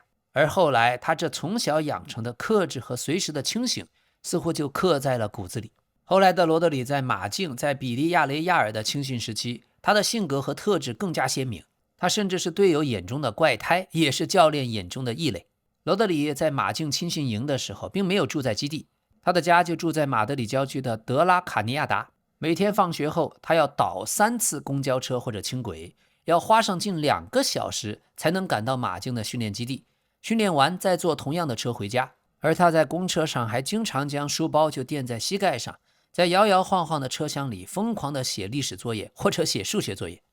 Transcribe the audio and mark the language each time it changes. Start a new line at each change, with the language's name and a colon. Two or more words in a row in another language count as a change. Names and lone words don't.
Chinese: 而後來他這從小養成的克制和隨時的清醒，似乎就刻在了骨子裡。後來的羅德里在馬競、在比利亞雷亞爾的青訓時期，他的性格和特質更加鮮明。他甚至是隊友眼中的怪胎，也是教練眼中的異類。羅德里在馬競青訓營的時候，並沒有住在基地，他的家就住在馬德里郊區的德拉卡尼亞達。每天放學後，他要倒3次公交車或者輕軌，要花上近2個小時才能趕到馬競的訓練基地。訓練完再坐同樣的車回家。而他在公車上還經常將書包就墊在膝蓋上，在搖搖晃晃的車廂裡瘋狂地寫歷史作業或者寫數學作業。